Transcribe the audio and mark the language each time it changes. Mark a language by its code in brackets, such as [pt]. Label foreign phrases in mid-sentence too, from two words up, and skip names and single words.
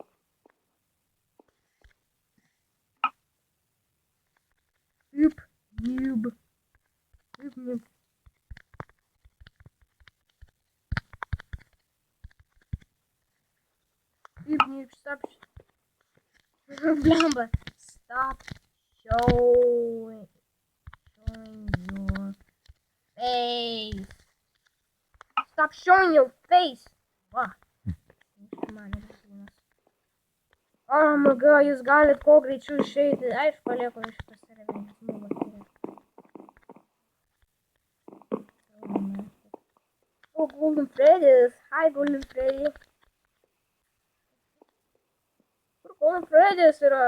[lt] Ip! Nib! Ip! Nib! Stop. Blemba. [en] Stop showing your face. Stop showing your face. What? Oh my god, [lt] jūs galit kuo greičiau išeiti. Aš palieku šitą serverį. [en] Oh, Golden Freddy's. Hi, Golden Freddy. Golden Freddy's yra.